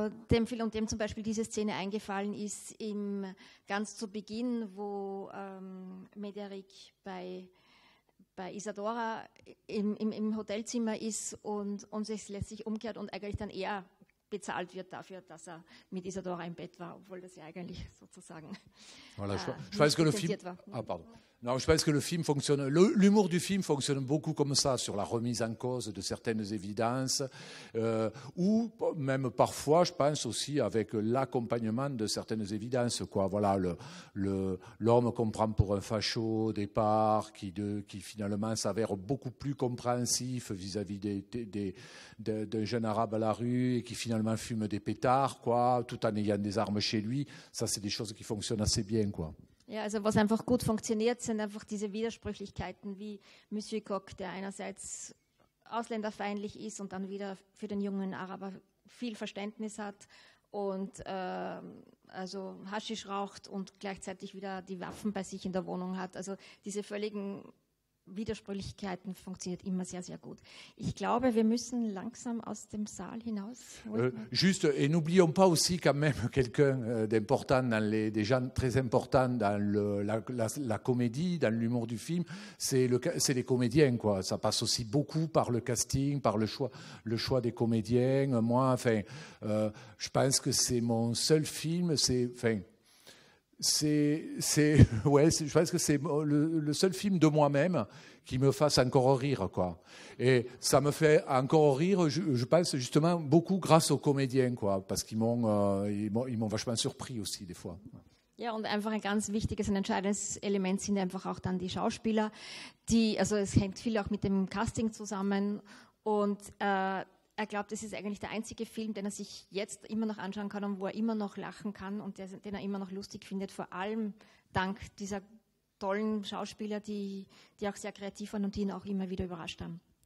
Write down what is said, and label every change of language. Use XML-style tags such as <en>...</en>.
<de>Dem zum Beispiel diese Szene eingefallen ist, ganz zu Beginn, wo Médéric bei Isadora im Hotelzimmer ist und es lässt sich umkehrt und eigentlich dann er bezahlt wird dafür, dass er mit Isadora im Bett war, obwohl das ja eigentlich sozusagen</de> <fr>voilà, je pense que le film</fr> <de>war.</de> <fr>Ah, pardon. Non, je pense que le film fonctionne, l'humour du film fonctionne beaucoup comme ça, sur la remise en cause de certaines évidences, ou même parfois, je pense aussi avec l'accompagnement de certaines évidences, quoi. Voilà, l'homme qu'on prend pour un facho au départ, qui finalement s'avère beaucoup plus compréhensif vis-à-vis d'un jeune arabe à la rue et qui finalement fume des pétards, quoi, tout en ayant des armes chez lui. Ça, c'est des choses qui fonctionnent assez bien, quoi.</fr> <de>Ja, also was einfach gut funktioniert, sind einfach diese Widersprüchlichkeiten wie Monsieur Coq, der einerseits ausländerfeindlich ist und dann wieder für den jungen Araber viel Verständnis hat und also Haschisch raucht und gleichzeitig wieder die Waffen bei sich in der Wohnung hat. Also diese völligen Widersprüchlichkeiten funktioniert immer sehr, sehr gut. Ich glaube, wir müssen langsam aus dem Saal hinaus.</de> <fr>Juste, et n'oublions pas aussi quand même quelqu'un d'important, des gens très importants dans la comédie, dans l'humour du film, c'est les comédiens, quoi. Ça passe aussi beaucoup par le casting, par le choix des comédiens. Moi, enfin, je pense que c'est mon seul film, je pense que c'est le seul film de moi-même qui me fasse encore rire, quoi. Et ça me fait encore rire, je pense justement beaucoup grâce aux comédiens, quoi, parce qu'ils m'ont vachement surpris aussi des fois.</fr> <de>Ja, und einfach ein ganz wichtiges, ein entscheidendes Element sind einfach auch dann die Schauspieler, also es hängt viel auch mit dem Casting zusammen und er glaubt, es ist eigentlich der einzige Film, den er sich jetzt immer noch anschauen kann und wo er immer noch lachen kann und den er immer noch lustig findet, vor allem dank dieser tollen Schauspieler, die auch sehr kreativ waren und die ihn auch immer wieder überrascht haben.</de>